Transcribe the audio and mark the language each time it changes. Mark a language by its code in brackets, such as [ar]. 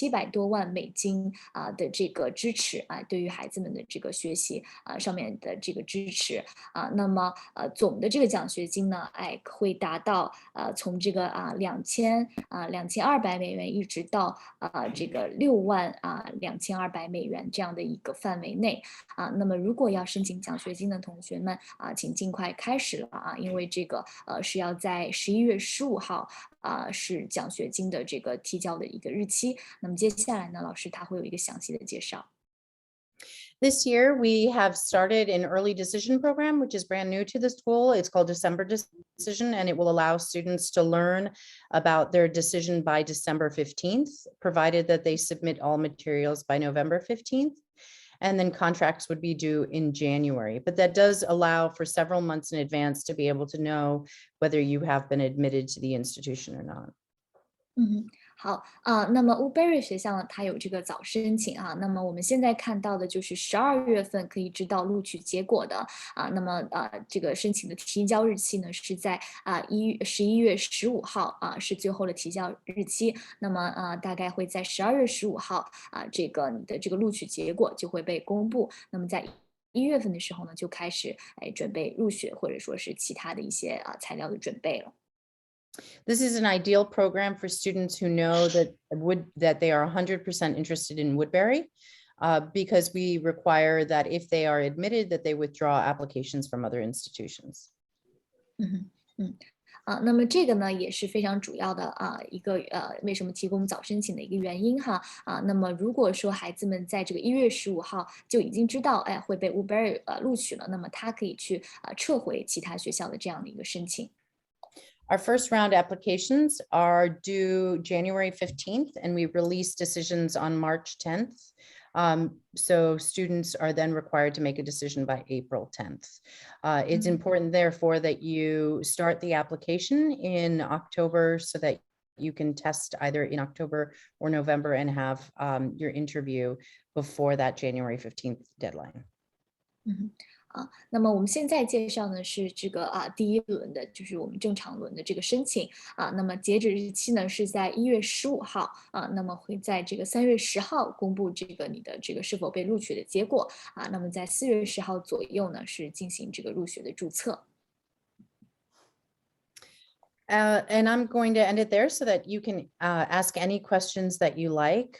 [zh] 多万美金的这个支持对于孩子们的这个学习上面的这个支持那么总的这个奖学金呢会达到从这个2200美元一直到这个62200美元这样的一个范围内那么如果要申请奖学金的同学们请尽快开始了因为这个是要在11月15号是奖学金的这个提交的一个日期。那么接下来呢，老师他会有一个详细的介绍。 [en] This year, we have started an early decision program, which is brand new to the school. It's called December Decision, and it will allow students to learn about their decision by December 15th, provided that they submit all materials by November 15th. And then contracts would be due in January. But that does allow for several months in advance to be able to know whether you have been admitted to the institution or not. [zh] 好那么 Woodberry 学校呢，它有这个早申请那么我们现在看到的就是12月份可以知道录取结果的那么这个申请的提交日期呢是在11月15号是最后的提交日期。那么大概会在12月15号这个你的这个录取结果就会被公布。那么在1月份的时候呢，就开始准备入学或者说是其他的一些材料的准备了。 [en] This is an ideal program for students who know that they are 100% interested in Woodberry, because we require that if they are admitted, that they withdraw applications from other institutions. [zh] 那么这个呢也是非常主要的一个为什么提供早申请的一个原因哈那么如果说孩子们在这个1月15号就已经知道会被 Woodberry 录取了，那么他可以去撤回其他学校的这样的一个申请。 [en] Our first round applications are due January 15th, and we release decisions on March 10th. So students are then required to make a decision by April 10th. It's important, therefore, that you start the application in October so that you can test either in October or November and have your interview before that January 15th deadline. [zh] 那么我们现在介绍呢是这个第一轮的，就是我们正常轮的这个申请那么截止日期呢是在1月15号那么会在这个3月10号公布这个你的这个是否被录取的结果那么在4月10号左右呢是进行这个入学的注册。 [en] And I'm going to end it there so that you can ask any questions that you like.